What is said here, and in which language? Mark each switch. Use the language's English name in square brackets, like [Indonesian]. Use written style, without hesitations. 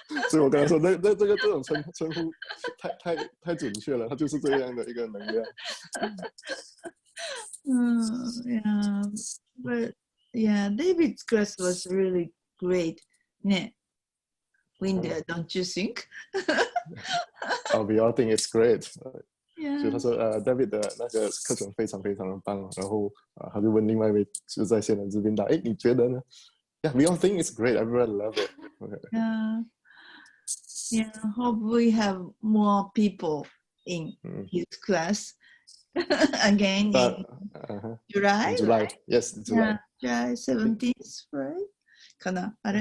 [Chinese] 所以我跟他说，这种称呼太准确了，它就是这样的一个能量。 [English] Yeah, but yeah, David's class was really great. Winter, don't you think? We all think it's great. [Chinese] 所以他 [English] Yeah. [Chinese] 说David 的那个课程非常非常的棒，然后他就问另外一位就在线的这边的，哎，你觉得呢？ [English] Yeah, we all think it's great. Everyone love it. Okay. Yeah. Hope we have more people in his class again in July. In July, yes, July. Yeah, July 17th, right? Kana?